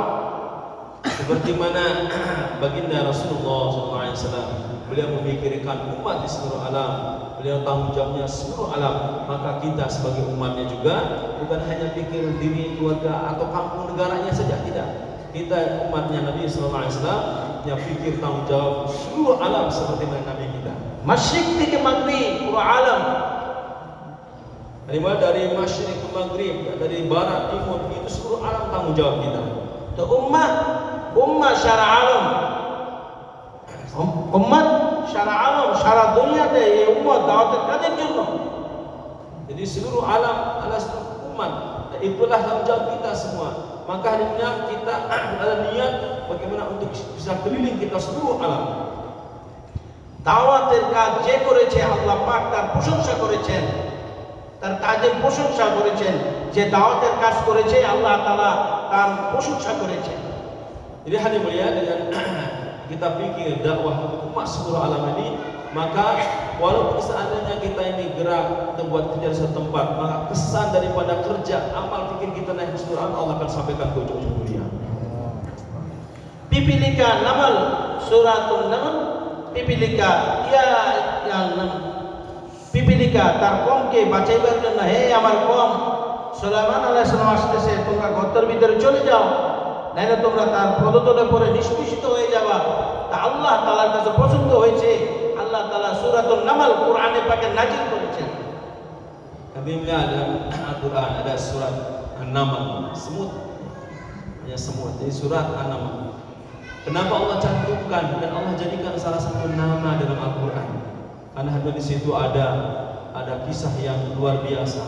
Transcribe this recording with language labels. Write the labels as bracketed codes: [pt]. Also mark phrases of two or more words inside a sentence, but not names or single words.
[id] Seperti mana baginda Rasulullah SAW, beliau memikirkan umat di seluruh alam, beliau tanggung jawabnya seluruh alam. Maka kita sebagai umatnya juga bukan hanya pikir diri, keluarga atau kampung negaranya saja, tidak. Kita umatnya Nabi SAW yang pikir tanggung jawab seluruh alam seperti mana Nabi kita. [bn] মাশরিক থেকে মাগরিব পুরো আলম। [id] Dari masyriq ke maghrib, dari barat timur, itu seluruh alam tanggung jawab kita. [bn] তো উম্মাহ সারা আলম, উম্মাহ সারা আলম, সারা দুনিয়াতে এই উম্মত দাওয়াতের কাজের জন্য। [id] Jadi seluruh alam adalah seluruh umat. Itulah tanggung jawab kita semua. Maka hari ini kita ada niat bagaimana untuk bisa keliling kita seluruh alam. [bn] দাওয়াতের কাজ যে করেছে আল্লাহ পাক তার প্রশংসা করেছেন, তার কাজের প্রশংসা করেছেন। যে দাওয়াতের কাজ করেছে আল্লাহ তাআলা তার প্রশংসা করেছেন। [id] Jadi hari mulia dengan kita pikir dakwah untuk umat seluruh alam ini, maka walaupun seandainya kita ini gerak buat kerja di satu tempat, maka kesan daripada kerja amal pikir kita naik ke seluruh alam, Allah akan sampaikan ke ujung dunia. [bn] পিপিলিকা নামল, সূরাতুন নামল, পিপিলিকা পিপিলিকা তার কমকে বাঁচাইবার জন্য, হে আমার কম, সুলাইমান আলাইহিস সালাম আসতেছে, তোমরা গর্তের ভিতরে চলে যাও, নাইলে তোমরা তার পদতলে পড়ে নিষ্পেষিত হয়ে যাবা। তা আল্লাহ তাআলার কাছে পছন্দ হয়েছে, আল্লাহ তাআলা সূরাতুন নামল কোরআনে পাকে নাজিল করেছেন। [id] Kami melihat dalam Al-Quran ada surat An-Naml, semut, ya semut. Jadi surat An-Naml. Kenapa Allah cantumkan dan Allah jadikan salah satu nama dalam Al-Quran? Karena di situ ada kisah yang luar biasa.